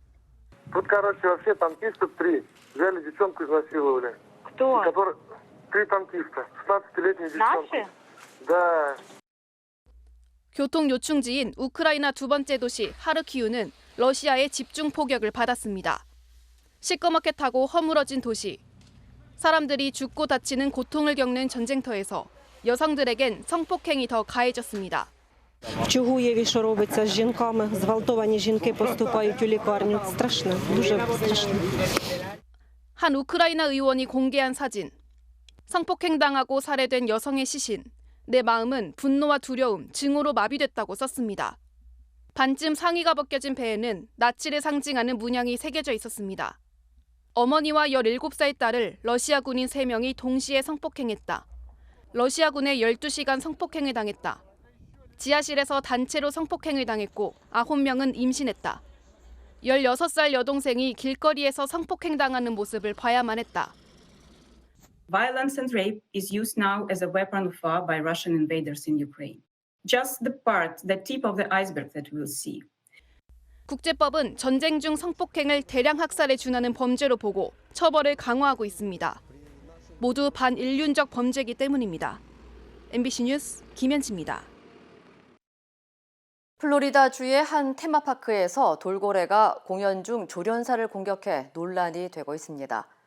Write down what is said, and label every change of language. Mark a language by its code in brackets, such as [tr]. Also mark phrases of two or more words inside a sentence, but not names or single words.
[ko] 교통 요충지인 우크라이나 두 번째 도시 하르키우는 러시아의 집중 포격을 받았습니다. 시꺼멓게 타고 허물어진 도시. 사람들이 죽고 다치는 고통을 겪는 전쟁터에서 여성들에겐 성폭행이 더 가해졌습니다. [uk] Чого є, що робиться з жінками? Зґвалтовані жінки поступають у лікарню. Страшно, дуже страшно. [ko] 한 우크라이나 의원이 공개한 사진. 성폭행당하고 살해된 여성의 시신. 내 마음은 분노와 두려움, 증오로 마비됐다고 썼습니다. 반쯤 상의가 벗겨진 배에는 나치를 상징하는 문양이 새겨져 있었습니다. 어머니와 17살 딸을 러시아 군인 3명이 동시에 성폭행했다. 러시아군에 12시간 성폭행을 당했다. 지하실에서 단체로 성폭행을 당했고 9명은 임신했다. 16살 여동생이 길거리에서 성폭행당하는 모습을 봐야만 했다. [en] Violence and rape is used now as a weapon of war by Russian invaders in Ukraine. Just the tip of the iceberg that we'll see. [ko] 국제법은 전쟁 중 성폭행을 대량 학살에 준하는 범죄로 보고 처벌을 강화하고 있습니다. 모두 반인륜적 범죄이기 때문입니다. MBC 뉴스 김현지입니다. 플로리다주의 한 테마파크에서 돌고래가 공연 중 조련사를 공격해 논란이 되고 있습니다.